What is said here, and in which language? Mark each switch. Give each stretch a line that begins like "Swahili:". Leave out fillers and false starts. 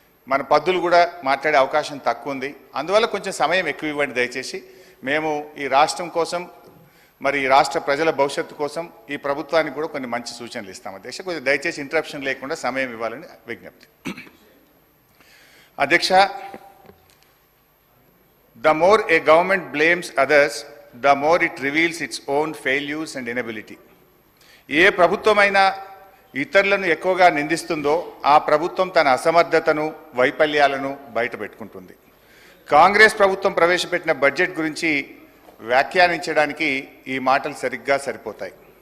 Telugu: మన పద్దులు కూడా మాట్లాడే అవకాశం తక్కువ ఉంది. అందువల్ల కొంచెం సమయం ఎక్కువ ఇవ్వండి దయచేసి. మేము ఈ రాష్ట్రం కోసం, మరి ఈ రాష్ట్ర ప్రజల భవిష్యత్తు కోసం ఈ ప్రభుత్వానికి కూడా కొన్ని మంచి సూచనలు ఇస్తాం అధ్యక్ష. కొంచెం దయచేసి ఇంటరప్షన్ లేకుండా సమయం ఇవ్వాలని విజ్ఞప్తి.
English: అధ్యక్ష, the more a government blames others, the more it reveals its own failures and inability.
Telugu: ఏ ప్రభుత్వమైనా ఇతరులను ఎక్కువగా నిందిస్తుందో ఆ ప్రభుత్వం తన అసమర్థతను, వైఫల్యాలను బయట పెట్టుకుంటుంది. కాంగ్రెస్ ప్రభుత్వం ప్రవేశపెట్టిన బడ్జెట్ గురించి వ్యాఖ్యానించడానికి ఈ మాటలు సరిగ్గా సరిపోతాయి.